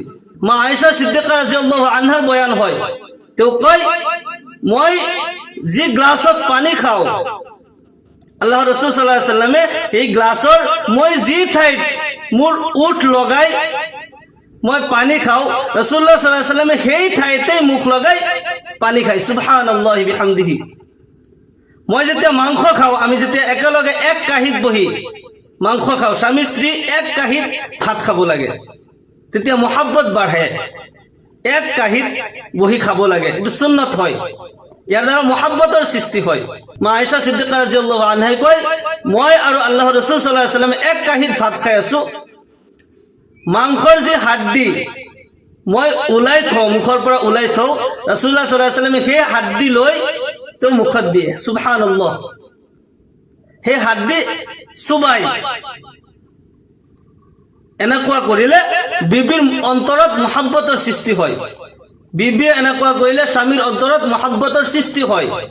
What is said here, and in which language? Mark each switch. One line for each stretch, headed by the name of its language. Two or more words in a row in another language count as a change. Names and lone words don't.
Assamese: মা আয়েশা সিদ্দিকা
Arabic: رضي الله عنها
Assamese: বয়ান হয়, তেওঁ কয়, মই যি গ্লাছত পানী খাওঁ, আল্লাহ ৰাসূল
Arabic: صلى الله عليه وسلم
Assamese: এই গ্লাছৰ মই যি ঠাইত মোৰ উঠ লগাই মই পানী খাওঁ, ৰাসূলুল্লাহ
Arabic: صلى الله عليه وسلم
Assamese: সেই ঠাইতে মুখ লগাই পানী খায়।
Arabic: سبحان الله وبحمده.
Assamese: মই যেতিয়া মাংস খাওঁ, আমি যেতিয়া একেলগে এক কাঁহীত বহি মাংস খাওঁ, স্বামী স্ত্ৰী এক কাঁহীত ভাত খাব লাগে, তেতিয়া মুহাব্বত বাঢ়ে। এক কাঁহীত বহি খাব লাগে, এইটো সুন্নত হয়। ইয়াৰ দ্বাৰা মহাব্বতৰ সৃষ্টি হয়। মা আয়েশা সিদ্দিকা
Arabic: رضي الله عنها
Assamese: কয়, মই আৰু আল্লাহৰ ৰাসূল
Arabic: صلى الله عليه وسلم
Assamese: এক কাঁহীত ভাত খাই আছো, মাংসৰ যি হাড্ডি মই ওলাই থওঁ, মুখৰ পৰা ওলাই থওঁ, ৰাসূলুল্লাহ
Arabic: صلى الله عليه وسلم
Assamese: সেই হাড্ডি লৈ তেওঁ মুখত দিয়ে। সুবহানাল্লাহ। সেই হাড্ডি চুবাই। এনেকুৱা কৰিলে বিবিৰ অন্তৰত মহাব্বতৰ সৃষ্টি হয়। বিবিয়ে এনেকুৱা কৰিলে স্বামীৰ অন্তৰত মহাব্বতৰ সৃষ্টি হয়।